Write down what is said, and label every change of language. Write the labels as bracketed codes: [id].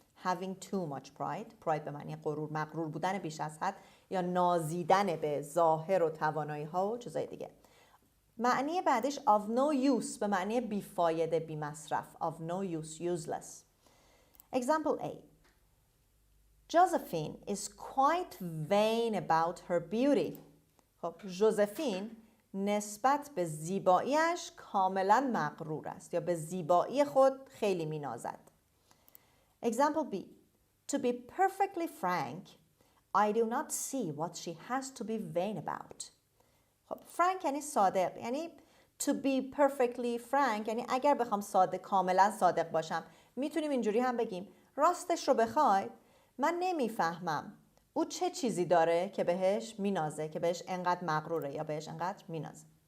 [en] having too much pride [fa] به معنی غرور، مغرور بودن بیش از حد یا نازیدن به ظاهر و توانایی ها و چیزای دیگه. معنی بعدش [en] of no use [fa] به معنی بیفایده، بی مصرف. [en] of no use, useless. Example A. Josephine is quite vain about her beauty. [fa] خب ژوزفین نسبت به زیباییش کاملا مغرور است یا به زیبایی خود خیلی مینازد. [en] Example B. To be perfectly frank, I do not see what she has to be vain about. [fa] خب frank یعنی صادق، یعنی [en] to be perfectly frank [fa] یعنی اگر بخوام کاملا صادق باشم، میتونیم اینجوری هم بگیم راستش رو بخواید من نمیفهمم او چه چیزی داره که بهش مینازه، که بهش انقدر مغروره یا بهش انقدر مینازه.